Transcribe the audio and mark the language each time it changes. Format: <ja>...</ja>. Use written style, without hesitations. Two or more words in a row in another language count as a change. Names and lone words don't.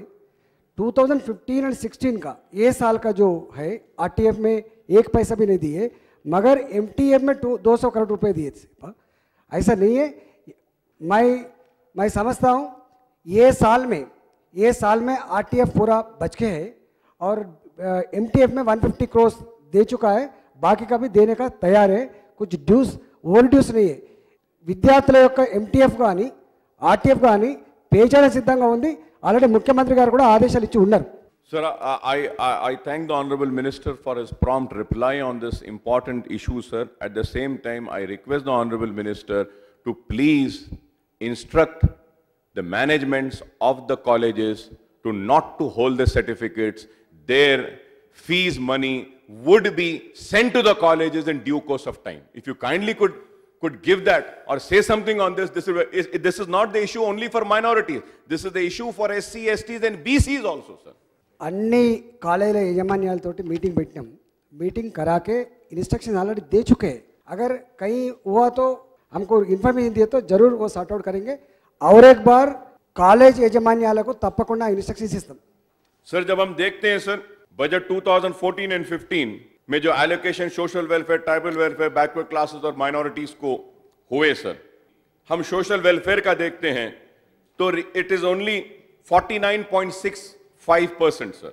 <hi>2015 और 16 का ये साल का जो है, आरटीएफ में एक पैसा भी नहीं दिए, मगर एमटीएफ में 200 करोड़ रुपए दिए थे. ऐसा नहीं है. मैं समझता हूँ ये साल में आरटीएफ पूरा बच के है और एमटीएफ में 150 करोड़ दे चुका है. बाकी का भी देने का तैयार है. कुछ ड्यूस</hi> <en>over dues</en> <hi>नहीं है.</hi> <te>విద్యార్థుల యొక్క ఎంటీఎఫ్ కానీ ఆర్టీఎఫ్ కానీ పే చేయడానికి సిద్ధంగా ఉంది. ఆల్రెడీ ముఖ్యమంత్రి గారు కూడా ఆదేశాలు ఇచ్చి ఉన్నారు.</te> <en>Sir, I thank the Honorable Minister for his prompt reply on this important issue, sir. At the same time, I request the Honorable Minister to please instruct the managements of the colleges to not to hold the certificates. Their fees money would be sent to the colleges in due course of time. If you kindly could give that or say something on this. This is not the issue only for minorities. This is the issue for SC, STs and BCs also, sir.</en> <te>अन्नी కాలేజీల యజమాన్యాలతోటి మీటింగ్ పెట్టినాం.</te> <hi>మీటింగ్ करा के इंस्ट्रक्शन ऑलरेडी दे चुके हैं. अगर कहीं हुआ तो हमको इन्फॉर्मेशन दिए तो जरूर वो</hi> <en>sort out</en> <hi>करेंगे. और एक बार कॉलेज</hi> <te>యజమాన్యాలకు తప్పకుండా इंस्ट्रक्शंस इస్తాం.</te> <hi>सर, जब हम देखते हैं सर बजट 2014 एंड 15 में जो एलोकेशन</hi> <en>social welfare, tribal welfare, backward classes</en> <hi>और माइनॉरिटीज को हुए सर, हम</hi> <en>social welfare</en> <hi>का देखते हैं तो</hi> <en>it is only 49.65%</en> <hi>सर.</hi>